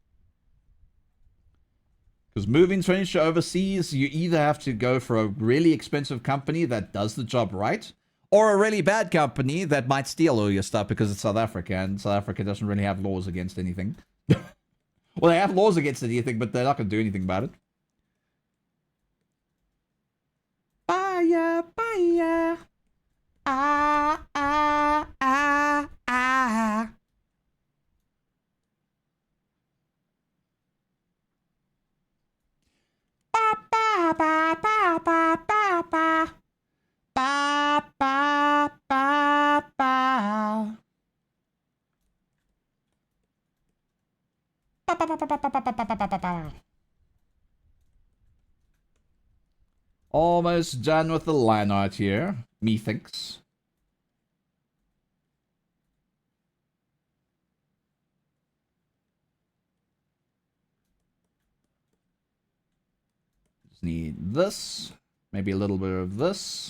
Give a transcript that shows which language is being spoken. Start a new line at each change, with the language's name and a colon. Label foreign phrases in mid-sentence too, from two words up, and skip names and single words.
English: Because moving furniture overseas, you either have to go for a really expensive company that does the job right, or a really bad company that might steal all your stuff because it's South Africa, and South Africa doesn't really have laws against anything. Well, they have laws against anything, but they're not going to do anything about it. Bye, bye. Ah, ah, ah, ah. Ba, ba, ba, ba, ba, ba, ba. Ba, ba, ba, ba. Ba, ba, ba, ba, ba, ba, ba, ba, ba, ba, ba. Almost done with the line art here, methinks. Just need this, maybe a little bit of this.